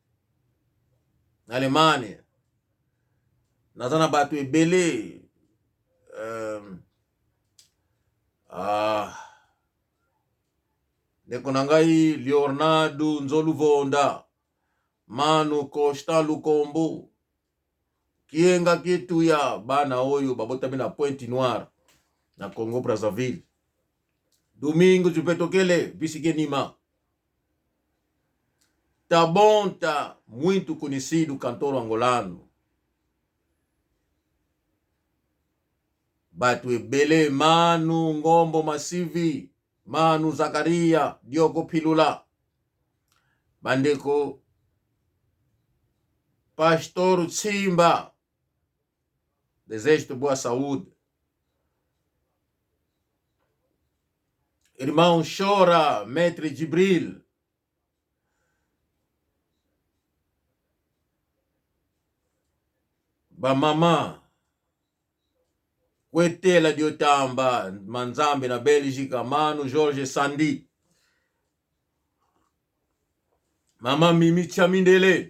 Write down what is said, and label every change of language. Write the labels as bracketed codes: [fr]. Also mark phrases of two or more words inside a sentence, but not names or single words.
[ln] Alemania nazana batu ebele ndeko na ngai Leonardo Nzoluvonda Manu Costa Lukombo Kienga Kituya bana oyo babotami na Pointe Noire na Congo Brazzaville. [pt] Domingo Jupetokele Bisigenima Tabonta, muito conhecido cantor angolano. [ln] Batu ebele, Manu Ngombo Masivi, Manu Zakaria, Diogo Pilula. Bandeko Pastor Simba, [pt] desejo de boa saúde. Irmão Chora, [fr] Maître Gibril. [ln] Ba mama Kwetela Diotamba, Manzambe na Bélgica, Manu George Sandi. Mama Mimi Chamindele.